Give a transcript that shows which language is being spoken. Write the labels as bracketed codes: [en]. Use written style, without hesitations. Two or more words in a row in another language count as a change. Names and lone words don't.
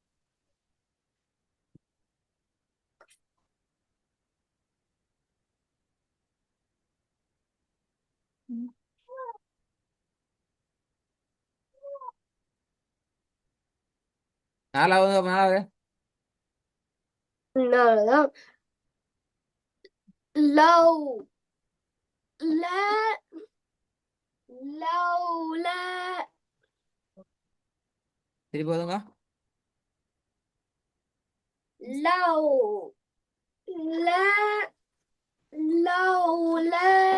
[ta] நாலாவது. நாலாவது. لا لو لا لولا திருப்பி போதுங்க. لو لا لولا